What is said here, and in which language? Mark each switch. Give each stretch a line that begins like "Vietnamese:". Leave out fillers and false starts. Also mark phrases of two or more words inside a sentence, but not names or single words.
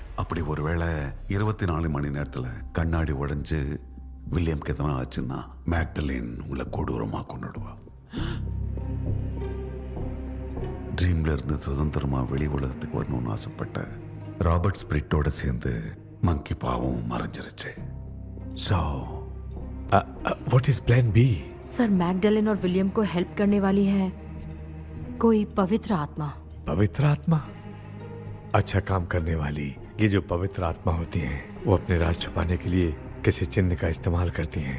Tamil: அப்படி ஒருவேளை 24 மணி நேரத்துல கண்ணாடி உடைஞ்சு வில்லியம்க்கு எதனா ஆச்சுன்னா மேக்டலின் உங்களை கொடூரமா கொண்டுடுவா. ட்ரீம்ல இருந்து சுதந்திரமா வெளி உலகத்துக்கு வரணும்னு ஆசைப்பட்ட ராபர்ட் ஸ்பிரிட்டோட சேர்ந்து மங்கி பாவம் மறைஞ்சிருச்சு. ஸோ
English: What is plan B?
Hindi: सर मैगडेलिन और विलियम को हेल्प करने वाली है कोई पवित्र आत्मा. पवित्र आत्मा? अच्छा काम करने वाली ये जो पवित्र आत्मा होती हैं वो अपने राज छुपाने के लिए किसी चिन्ह का इस्तेमाल करती हैं.